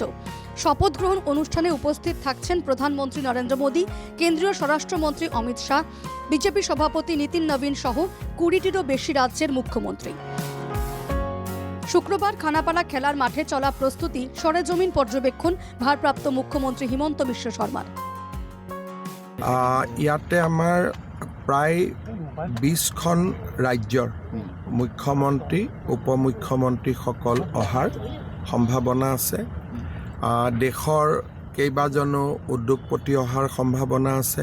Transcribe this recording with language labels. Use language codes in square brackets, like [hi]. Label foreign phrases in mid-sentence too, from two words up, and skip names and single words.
[bn] শপথ গ্রহণ অনুষ্ঠানে উপস্থিত থাকছেন প্রধানমন্ত্রী নরেন্দ্র মোদী, কেন্দ্রীয় স্বরাষ্ট্রমন্ত্রী অমিত শাহ, বিজেপি সভাপতি নীতিন নবীন সহ 20টিরও বেশি রাজ্যের মুখ্যমন্ত্রী। শুক্রবার খানাপাড়া খেলার মাঠে চলা প্রস্তুতি সরেজমিন পর্যবেক্ষণ ভারপ্রাপ্ত মুখ্যমন্ত্রী হিমন্ত বিশ্ব শর্মার। [as] ইয়াতে আমাৰ প্ৰায় 20খন ৰাজ্যৰ মুখ্যমন্ত্ৰী উপমুখ্যমন্ত্ৰীসকল অহাৰ সম্ভাৱনা আছে। দেশৰ কেইবাজনো উদ্যোগপতি অহাৰ সম্ভাৱনা আছে।